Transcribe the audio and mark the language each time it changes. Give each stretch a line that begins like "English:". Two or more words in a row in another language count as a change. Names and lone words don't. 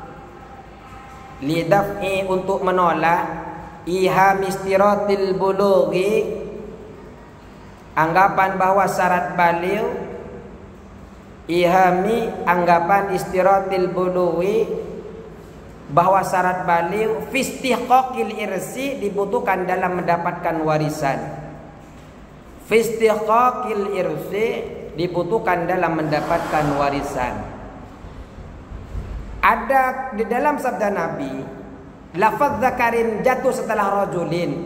Indonesian: Lidaf'i, untuk menolak,
Arabic: إيهام اشتراط البلوغ,
Indonesian: anggapan bahwa syarat baliu. Ihami, anggapan
Arabic: اشتراط البلوغ,
Indonesian: bahwa syarat baliu.
Arabic: في استحقاق الإرث,
Indonesian: dibutuhkan dalam mendapatkan warisan.
Arabic: في استحقاق الإرث,
Indonesian: dibutuhkan dalam mendapatkan warisan. Ada di dalam sabda Nabi, lafaz zakarin jatuh setelah rajulin.